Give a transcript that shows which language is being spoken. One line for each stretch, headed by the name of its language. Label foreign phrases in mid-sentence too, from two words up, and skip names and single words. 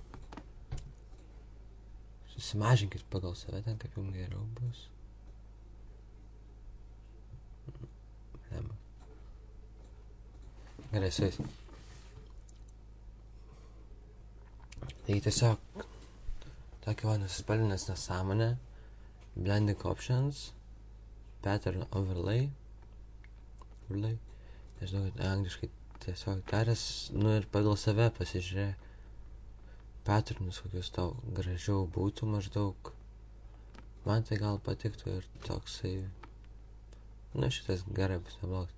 Lithuanian: Susimažinkit pagal save ten, kaip jums geriau bus. Gerai, su jais. Taigi tiesiog tokia va nusispalvinęs nesąmonė.
English: Blending options. Pattern overlay.
Lithuanian: Nežinau, angliškai tiesiog tarės. Ir pagal save pasižiūrė patternus, kokius tau gražiau būtų maždaug. Man tai gal patiktų ir toksai. Šitas gerai bus neblogas.